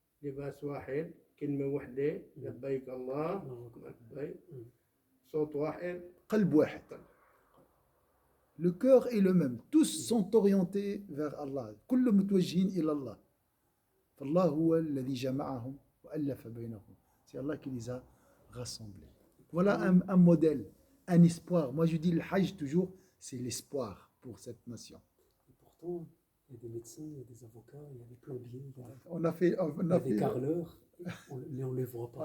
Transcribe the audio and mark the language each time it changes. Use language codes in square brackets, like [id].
[ar] لباس واحد، كلمة واحدة، لبيك الله لبيك، صوت واحد، قلب واحد. [fr] Le cœur est le même. Tous sont orientés vers Allah. [ar] كل متوجهين إلى الله. فالله هو الذي جمعهم وألف بينهم. [fr] C'est Allah qui les a rassemblés. Voilà un modèle, un espoir. Moi je dis le Hajj toujours, c'est l'espoir pour cette nation. Et pourtant, il y a des médecins, il y a des avocats, il y a des plombiers, il y a On a fait des carreleurs, mais on ne les voit pas.